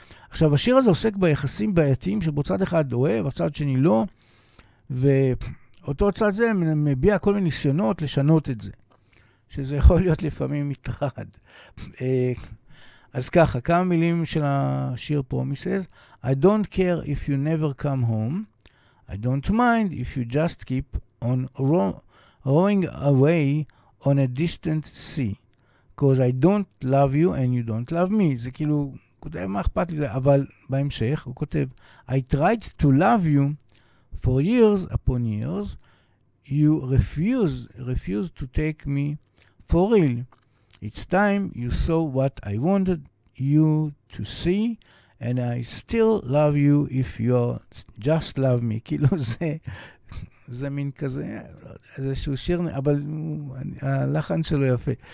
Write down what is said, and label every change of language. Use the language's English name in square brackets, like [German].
[Hebrew] עכשיו, השיר הזה עוסק ביחסים בעייתיים, שבו צד אחד אוהב, הצד שני לא, ואותו צד זה מביע כל מיני ניסיונות לשנות את זה, שזה יכול להיות לפעמים מטרד. אז ככה, כמה מילים של השיר Promises. [English] I don't care if you never come home. I don't mind if you just keep on rowing away on a distant sea. Because I don't love you and you don't love me. [Hebrew] זה כאילו, כותב מה אכפת לי, אבל בהמשך הוא כותב, [English] I tried to love you for years upon years. You refuse to take me for real. It's time you saw what I wanted you to see, and I still love you if you just love me. [Hebrew] כאילו זה מין כזה, איזשהו שיר, אבל הלחן שלו יפה.